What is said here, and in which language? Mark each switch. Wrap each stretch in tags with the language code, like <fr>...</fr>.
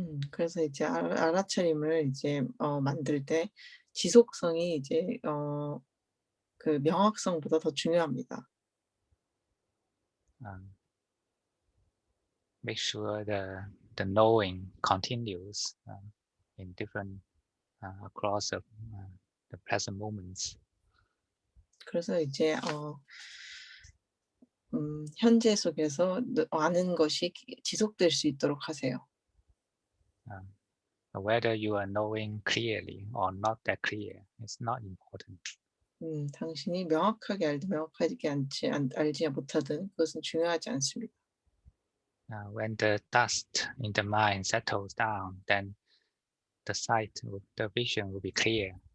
<ko>그래서 이제 알아차림을 이제 만들 때 지속성이 이제 그 명확성보다 더 중요합니다.</ko> <en>Make sure the knowing continues in different across the present moments.</en> <ko>그래서 이제 현재 속에서 아는 것이 지속될 수 있도록 하세요.</ko> <en>Whether you are knowing clearly or not that clear, it's not important.</en> <ko>당신이 명확하게 알든 명확하게 알지 못하든 그것은 중요하지 않습니다.</ko> <en>When the dust in the mind settles down, then the sight, the vision will be clear.</en>